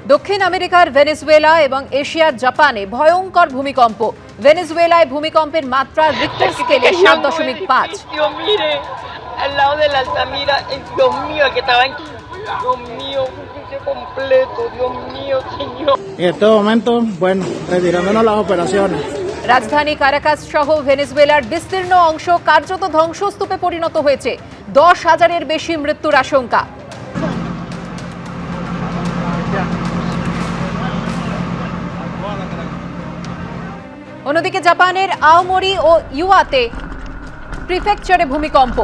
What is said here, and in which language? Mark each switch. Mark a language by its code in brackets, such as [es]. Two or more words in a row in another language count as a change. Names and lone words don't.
[bn] দক্ষিণ আমেরিকার ভেনেজুয়েলা এবং এশিয়ার জাপানে ভয়ঙ্কর ভূমিকম্প। ভেনেজুয়েলায় ভূমিকম্পের মাত্রা রিক্টার স্কেলে 7.5। [es] Dios, mire, al lado de la Altamira, Dios mío, que estaba en... Dios mío, completo, Dios mío, Señor. En este momento, bueno, retirándonos las operaciones. [bn] রাজধানী কারাকাস সহ ভেনেজুয়েলার বিস্তীর্ণ অংশ কার্যত ধ্বংসস্তূপে পরিণত হয়েছে। 10,000-এর বেশি মৃত্যুর আশঙ্কা। অন্যদিকে জাপানের আওমোরি ও ইওয়াতে প্রিফেকচারে ভূমিকম্প।